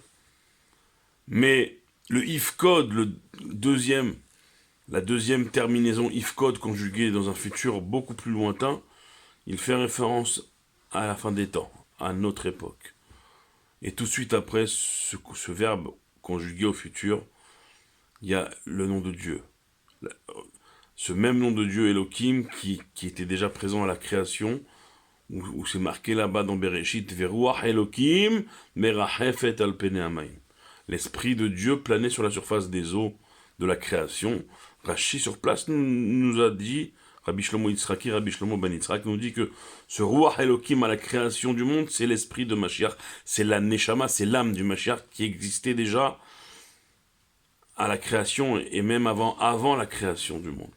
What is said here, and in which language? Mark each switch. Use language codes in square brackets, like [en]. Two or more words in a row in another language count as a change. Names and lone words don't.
[fr] Mais le if-code, la deuxième terminaison if-code conjuguée dans un futur beaucoup plus lointain, il fait référence à la fin des temps, à notre époque. Et tout de suite après ce verbe conjugué au futur, il y a le nom de Dieu. Ce même nom de Dieu, Elohim, qui était déjà présent à la création, où c'est marqué là-bas dans Bereshit, [he] ורוח אלהים מרחפת על פני המים. [fr] L'esprit de Dieu planait sur la surface des eaux de la création. Rashi sur place nous a dit, Rabbi Shlomo Yitzhaki, Rabbi Shlomo Ben Yitzhak nous dit que ce [he] רוח אלהים [fr] à la création du monde, c'est l'esprit de Mashiach, c'est la Neshama, c'est l'âme du Mashiach qui existait déjà à la création et même avant la création du monde.